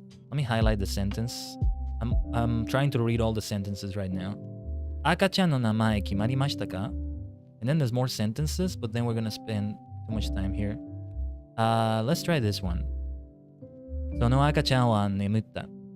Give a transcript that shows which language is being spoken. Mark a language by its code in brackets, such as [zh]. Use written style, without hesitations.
[en] Let me highlight the sentence. I'm trying to read all the sentences right now. [ja] 赤ちゃんの名前決まりましたか？ [en] And then there's more sentences, but then we're gonna spend too much time here. Let's try this one. [ja] その赤ちゃんは眠った。